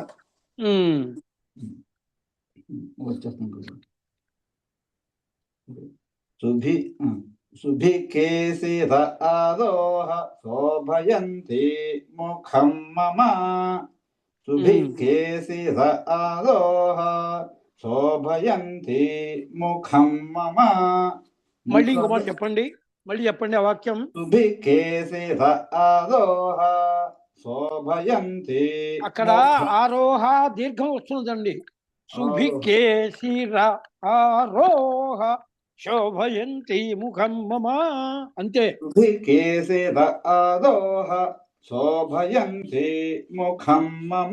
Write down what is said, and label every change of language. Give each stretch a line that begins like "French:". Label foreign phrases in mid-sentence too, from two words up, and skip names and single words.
Sanskrit: सुभिकेशिर आरोह शोभयन्ति मुखं मम सुभिकेशिर आरोह शोभयन्ति मुखं मम
Telugu: మళ్ళీ ఇంకో మాట చెప్పండి, మళ్ళీ చెప్పండి ఆ వాక్యం.
Sanskrit: सुभिकेशिर आरोह శోభయంతి
Telugu: అక్కడ ముఖ ఆరోహ దీర్ఘం వస్తున్నదండి. ఆరోహ
Sanskrit: శుభికేశిర ఆరోహ శోభయంతి ముఖం మమ.
Telugu: అంతే.
Sanskrit: శుభికేశిర ఆరోహ శోభయంతి ముఖం మమ.